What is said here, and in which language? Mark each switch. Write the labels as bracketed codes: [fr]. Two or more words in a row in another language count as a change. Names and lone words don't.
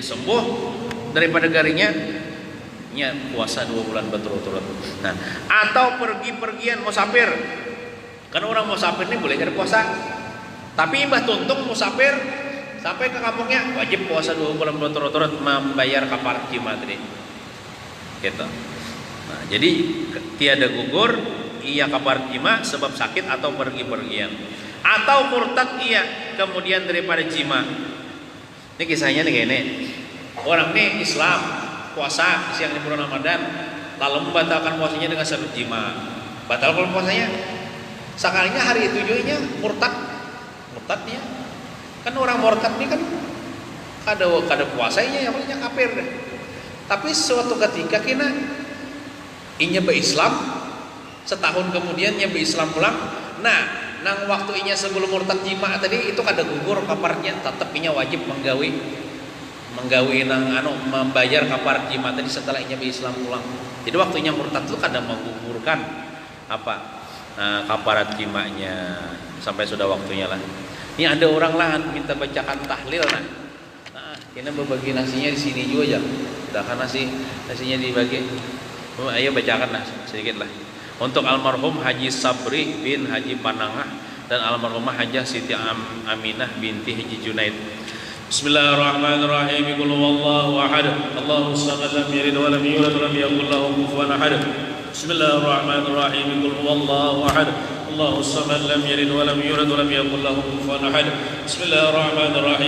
[bjn] Bila inya sembuh daripada garingnya, nya puasa 2 bulan berturut-turut. Nah, atau pergi-pergian musafir. Kan orang musafir ini boleh kada puasa. Tapi imbah tuntung musafir sampai ke kampungnya wajib puasa 2 bulan berturut-turut membayar kafarat jima tadi. Gitu. Nah, jadi tiada gugur ia kafarat jima sebab sakit atau pergi-pergian. Atau murtad ia kemudian daripada jima. Ini kisahnya nih kayak ini. Orang ini Islam puasa siang di bulan Ramadan, lalu membatalkan puasanya dengan sebab jima. Batal kalau puasanya. Sekalinya hari itu juga murtad. Murtadnya. Kan orang murtad ini kan kada puasanya yang paling kafir deh. Tapi suatu ketika kina inya berislam, setahun kemudian nya berislam pulang. Nah, nang waktu inya sebelum murtad jima tadi itu kada gugur kafarnya, tetap inya wajib menggawi membayar kafarat jima tadi setelah inya berislam pulang. Jadi waktunya murtad itu kada menggugurkan kafarat jimanya sampai sudah waktunya lah. Ini ada orang lah minta bacakan tahlil nah. Kita berbagi nasinya di sini juga aja. Udah kan nasinya dibagi. Ayo bacakan lah sedikit lah. Untuk almarhum Haji Sabri bin Haji Panangah dan almarhumah Hajah Siti Aminah binti Haji Junaid. Bismillahirrahmanirrahim. [ar] قل هو الله أحد. الله الصمد لم يلد ولم يولد ولم يكن له كفوا أحد. [bjn] Bismillahirrahmanirrahim. [ar] قل هو الله أحد. الله الصمد لم يلد ولم يولد ولم يكن له كفوا أحد. [bjn] Bismillahirrahmanirrahim.